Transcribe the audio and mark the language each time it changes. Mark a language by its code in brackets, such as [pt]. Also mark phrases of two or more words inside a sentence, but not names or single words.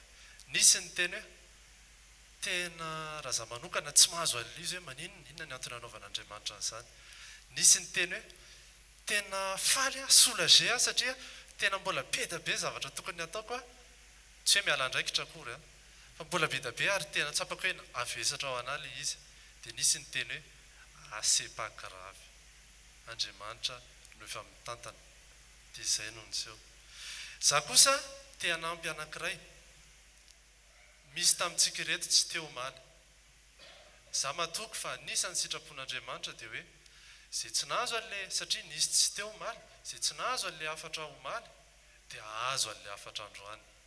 [mg] Nisy ny teny hoe tena raha zaho manokana tsy mahazo an'izy hoe inona ny antony anaovan'Andriamanitra an'izany. Nisy ny teny hoe tena faly soulagé satria tena mbola be da be zavatra tokony ataoko tsy hoe miala andraikitra akory fa mbola be da be ary tena tsapako hoe avesatra ao an'ala izy. Dia nisy ny teny hoe [fr] assez pas grave, [mg] Andriamanitra no efa mitantana. Dia izay no niseho. Za kosa te hanampy anankiray, misy tamintsika reto tsy teo omaly. Za matoky fa nisy ny sitrapon'Andriamanitra dia hoe izay tsy nahazo an'ilay, satria nisy tsy teo omaly, izay tsy nahazo an'ilay afatra omaly dia ahazo an'ilay afatra androany.